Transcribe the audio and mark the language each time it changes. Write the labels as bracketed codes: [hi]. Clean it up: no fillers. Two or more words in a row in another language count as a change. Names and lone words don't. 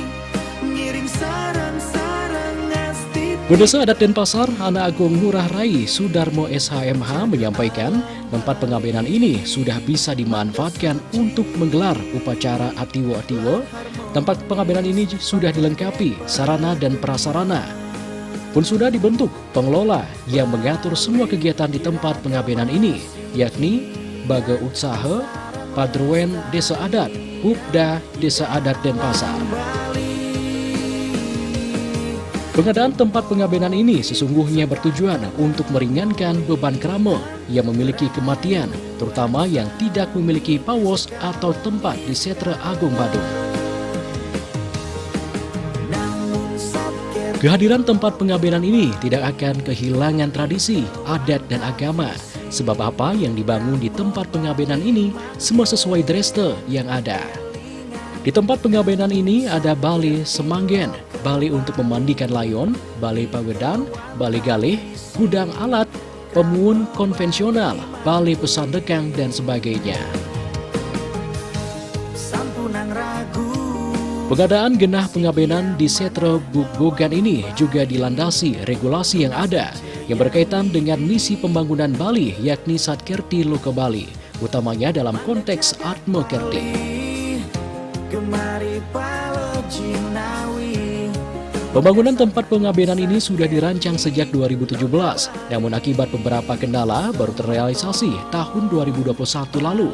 [id] Desa Adat Denpasar, Anak Agung Ngurah Rai Sudarmo SHMH menyampaikan tempat pengabenan ini sudah bisa dimanfaatkan untuk menggelar upacara atiwo-atiwo. Tempat pengabenan ini sudah dilengkapi sarana dan prasarana pun sudah dibentuk pengelola yang mengatur semua kegiatan di tempat pengabenan ini, yakni Baga Usaha Padroen Desa Adat Bupda Desa Adat Denpasar. Pengadaan tempat pengabenan ini sesungguhnya bertujuan untuk meringankan beban krama yang memiliki kematian, terutama yang tidak memiliki pawos atau tempat di Setra Agung Badung. Kehadiran tempat pengabenan ini tidak akan kehilangan tradisi, adat, dan agama. Sebab apa yang dibangun di tempat pengabenan ini semua sesuai dreste yang ada. Di tempat pengabenan ini ada Bali Semanggen, Bali untuk memandikan layon, Bali Pawedan, Bali Galih, gudang alat, pemuun konvensional, Bali pesandekang, dan sebagainya. Pengadaan genah pengabenan di Setra Bukbogan ini juga dilandasi regulasi yang ada yang berkaitan dengan misi pembangunan Bali yakni Satkerti Loka Bali, utamanya dalam konteks Atma Kerti. Pembangunan tempat pengabenan ini sudah dirancang sejak 2017, namun akibat beberapa kendala baru terrealisasi tahun 2021 lalu.